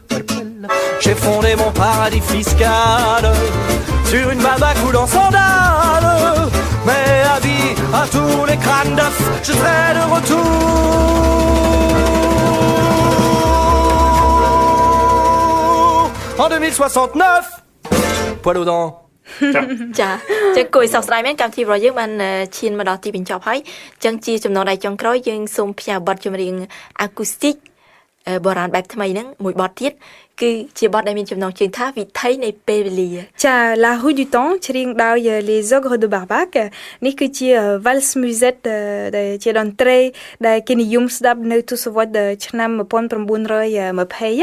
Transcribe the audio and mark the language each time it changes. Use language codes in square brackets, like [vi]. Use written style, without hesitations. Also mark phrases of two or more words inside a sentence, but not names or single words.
[fr] J'ai fondé mon paradis fiscal sur une baba coule en sandales. Mais avis à tous les crânes d'œufs, je serai de retour en 2069. Poil aux dents. [km] ចាចឹងគួរឲ្យសោកស្ដាយមែនកម្មវិធីរបស់យើងបានឈានមកដល់ទីបញ្ចប់ហើយចឹងជាចំណងដៃចុងក្រោយយើងសូមផ្ញើបទចម្រៀង acoustic បុរាណបែបថ្មីហ្នឹងមួយបទទៀតគឺជាបទដែលមានចំណងជើងថាវិថីនៃពេលវេលា ចា La Rue du Temps ច្រៀងដោយ Les Ogres de Barbac នេះគឺជា Vals Musette ដែលជាតន្ត្រីដែលគេនិយមស្ដាប់នៅទសវត្សរ៍ឆ្នាំ1920